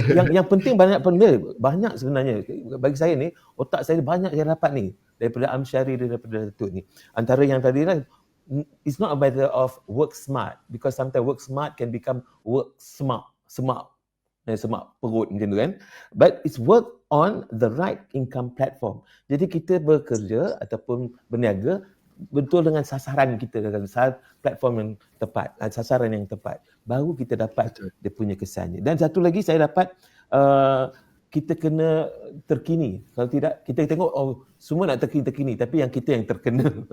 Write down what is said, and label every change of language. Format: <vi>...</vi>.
<ms>Yang penting banyak sebenarnya. Bagi saya ni, otak saya banyak yang dapat ni. Daripada Amsyari dan daripada Datuk ni. Antara yang tadi lah,</ms> <en>it's not a matter of work smart. Because sometimes work smart can become work smart.</en> <ms>Semak perut macam tu kan.</ms> <en>But it's work on the right income platform.</en> <ms>Jadi kita bekerja ataupun berniaga betul dengan sasaran kita, dengan platform yang tepat, sasaran yang tepat, baru kita dapat dia punya kesannya. Dan satu lagi saya dapat, kita kena terkini. Kalau tidak, kita tengok semua nak terkini, tapi yang kita yang terkena.</ms>